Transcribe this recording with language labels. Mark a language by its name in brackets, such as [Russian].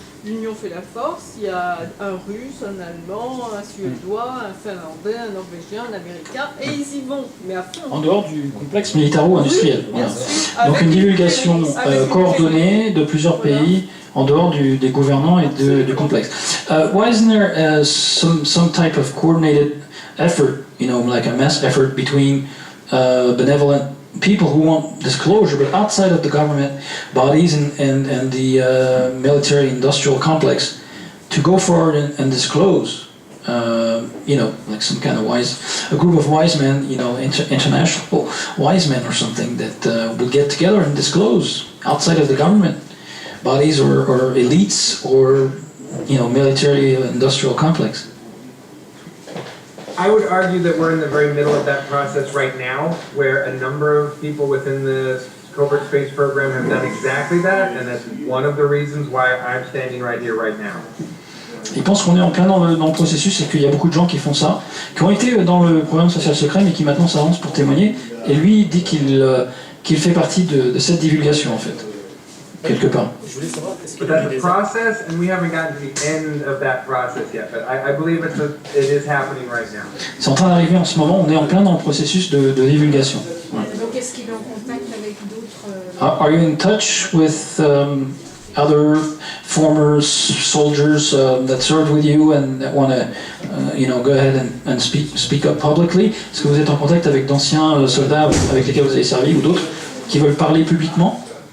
[French] L'Union fait la force, il y a un Russe, un Allemand, un Suédois, un Finlandais, un Norvégien, un Américain, et ils y vont, mais à fond. En dehors du complexe militaro-industriel. Oui, voilà. Donc une divulgation coordonnée de plusieurs pays en dehors des gouvernants et du complexe. [English] Why isn't there some type of coordinated effort, like a mass effort between benevolent people who want disclosure, but outside of the government bodies and the military-industrial complex, to go forward and disclose, like some kind of a group of wise men, international wise men or something that will get together and disclose outside of the government bodies or elites or, military-industrial complex. I would argue that we're in the very middle of that process right now, where a number of people within the covert space program have done exactly that, and that's one of the reasons why I'm standing right here right now. [French] Il pense qu'on est en plein dans le processus et qu'il y a beaucoup de gens qui font ça, qui ont été dans le programme social secret mais qui maintenant s'avancent pour témoigner. Et lui dit qu'il fait partie de cette divulgation en fait. quelque part. Je voulais savoir, est-ce qu'il [English] But [French] y a [English] that's a [French] des [English] process, and we haven't gotten to the end of that process yet. But I believe it is happening right now. [French] C'est en train d'arriver en ce moment, on est en plein dans le processus de divulgation. Donc est-ce qu'il est en contact avec d'autres [English] Are you in touch with other former soldiers that served with you and that want to, go ahead and speak up publicly? [French] Est-ce que vous êtes en contact avec d'anciens soldats avec lesquels vous avez servi ou d'autres qui veulent parler publiquement?